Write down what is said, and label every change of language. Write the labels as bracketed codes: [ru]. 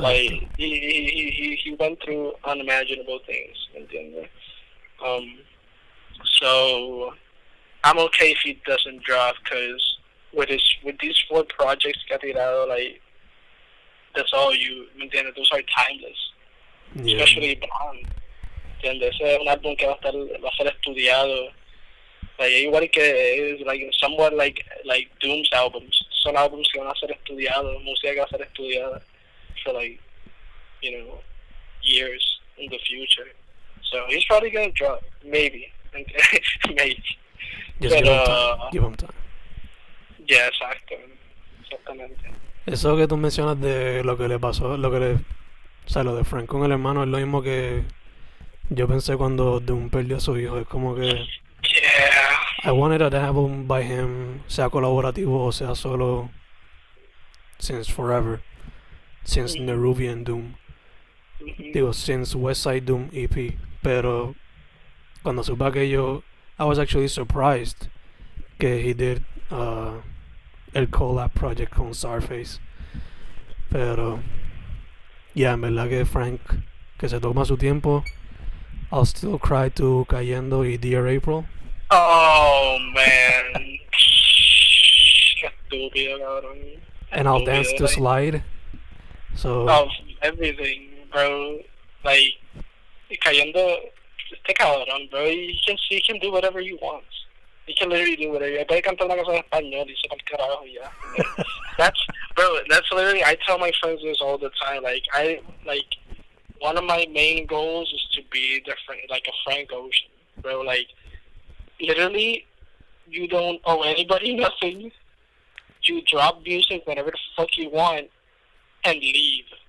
[en] Like he went through unimaginable things. ¿Entiendes? So I'm okay if he doesn't drop, because with these 4 projects que ha tirado, like that's all those are timeless. Yeah. Especially Blonde. ¿Entiendes? [es] Ese es un álbum que va a ser estudiado. [en] Like igual que like somewhat like Doom's albums. [es] Son álbumes que van a ser estudiados, música que va a ser estudiada for like years in the future. [en] So he's probably gonna drop, maybe. Maybe. Just give him time. Yeah, exactamente. [es] Eso que tú mencionas de lo que le pasó, lo de Frank con el hermano, es lo mismo que yo pensé cuando Doom perdió a su hijo. Es como que [en] yeah. I wanted an album by him, sea colaborativo o sea solo, since forever, since Nerubian Doom, digo, since West Side Doom EP. Pero cuando supe aquello, I was actually surprised que he did el collab project con Starface. [es] Pero en verdad que Frank, que se toma su tiempo. [en] I'll still cry to Cayendo y Dear April. [es] Oh man, qué estúpido, cabrón. [en] And I'll dance to Slide. So everything, bro. Like Cayendo, este cabrón, bro. He can do whatever he wants. He can literally do whatever. [es] Puede cantar una canción en español y se va al carajo ya. [en] That's literally, I tell my friends this all the time. Like one of my main goals is to be like a Frank Ocean, bro. Like literally, you don't owe anybody nothing. You drop music whenever the fuck you want and leave.